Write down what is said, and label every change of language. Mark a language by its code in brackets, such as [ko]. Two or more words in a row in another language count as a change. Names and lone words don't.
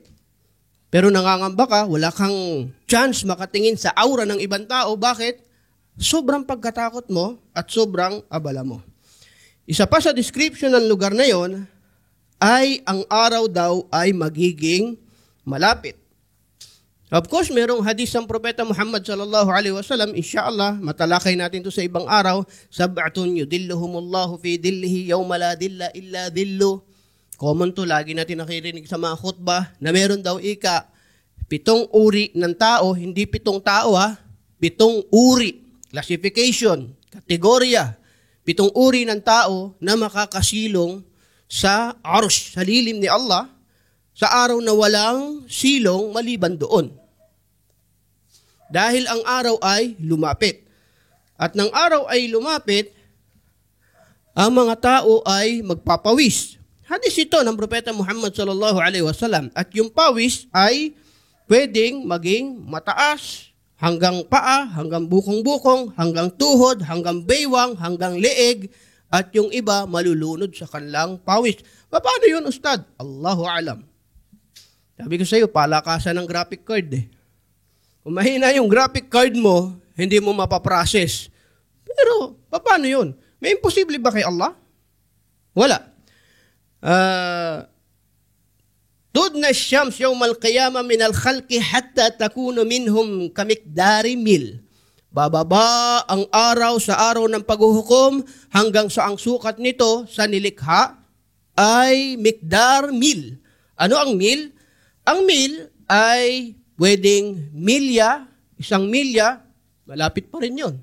[tl] Pero nangangamba ka, wala kang chance makatingin sa aura ng ibang tao. Bakit? Sobrang pagkatakot mo at sobrang abala mo. Isa pa sa description ng lugar na yon ay ang araw daw ay magiging malapit. [en] Of course, [tl] merong hadis ng Propeta Muhammad [ar] صلى الله عليه وسلم, [tl] inshallah, matalakay natin to sa ibang araw, [ar] سبعة يظلهم الله في ظله يوم لا ظل إلا ظله. [tl] Common to, lagi natin nakirinig sa mga khutbah na meron daw 7 uri ng tao, hindi 7 tao 7 uri, classification, kategorya, 7 uri ng tao na makakasilong sa arsh, sa lilim ni Allah, sa araw na walang silong maliban doon. Dahil ang araw ay lumapit. At ng araw ay lumapit, ang mga tao ay magpapawis. Hadis ito ng Propeta Muhammad [ar] صلى الله عليه وسلم. [tl] At yung pawis ay pwedeng maging mataas, hanggang paa, hanggang bukong-bukong, hanggang tuhod, hanggang baywang, hanggang leeg, at yung iba malulunod sa kanilang pawis. Paano yun, Ustad? [ar] الله أعلم. [tl] Sabi ko sa iyo, palakasan ng [en] graphic card [tl] eh. Kung mahina yung [en] graphic card [tl] mo, hindi mo mapaprocess. Pero, paano yun? May imposible ba kay Allah? Wala. [ar] تدنى الشمس يوم القيامة من الخلق حتى تكون منهم كمقدار ميل. [tl] Bababa ang araw sa araw ng paghuhukom hanggang sa ang sukat nito sa nilikha ay [ar] مقدار ميل. [tl] Ano ang mil? Ang mil ay pwedeng milya, 1 milya, malapit pa rin yun.